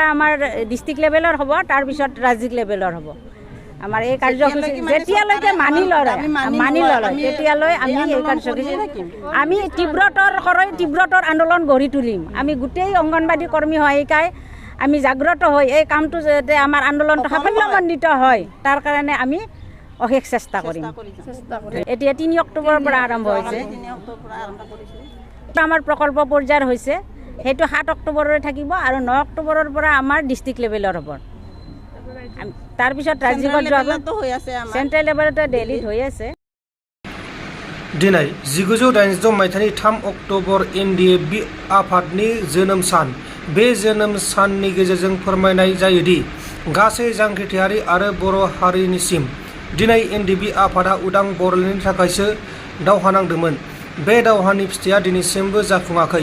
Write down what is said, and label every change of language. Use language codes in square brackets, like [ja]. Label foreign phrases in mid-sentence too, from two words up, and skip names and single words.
[as] আমাৰ [en] district levelৰ [as] হ'ব তাৰপিছত ৰাজ্যিক লেভেলৰ হ'ব আমাৰ এই কাৰ্যসূচী যেতিয়ালৈকে মানি লয় তেতিয়ালৈ আমি এই কাৰ্যসূচী আমি তীব্ৰতৰ আন্দোলন গঢ়ি তুলিম আমি গোটেই অংগনবাদী কৰ্মী সহায়িকাই আমি জাগ্ৰত হৈ এই কামটো যাতে আমাৰ আন্দোলনটো সাফল্যমণ্ডিত হয় তাৰ কাৰণে আমি অশেষ চেষ্টা কৰিম এতিয়া 3 অক্টোবৰৰ পৰা আৰম্ভ হৈছে আমাৰ প্ৰকল্প পৰ্যায়ৰ হৈছে সেইটো 7 অক্টোবৰলৈ থাকিব আৰু 9 অক্টোবৰৰ পৰা আমাৰ [en] district levelৰ [as] হ'ব তাৰপিছত ৰাজ্যিকত [en] central levelতে [as] দিল্লীত হৈ আছে [brx] दिनै 1986 मायथाइनि 3 अक्ट'बर एनडिएफबि आफादनि जोनोम सान बे जोनोम साननि गेजेरजों फोरमायनाय जायोदि गासै जांख्रिथायारि आरो बर' हारिनिसिम दिनै एनडिएफबि आफादा उदां बर'लेण्डनि थाखायसो दावहा नांदोंमोन बे दावहानि फिथाइया दिनैसिमबो जाफुङाखै